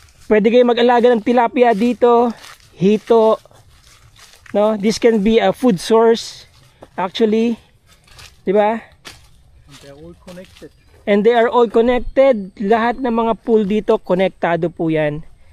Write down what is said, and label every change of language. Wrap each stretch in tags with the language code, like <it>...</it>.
<tl>Pwede kayo mag-alaga ng tilapia dito, hito.</tl> <en>No, this can be a food source actually.</en> <tl>'Di ba?</tl> <en>And they're all connected. And they are all connected.</en> <tl>Lahat ng mga pool dito konektado po 'yan.</tl>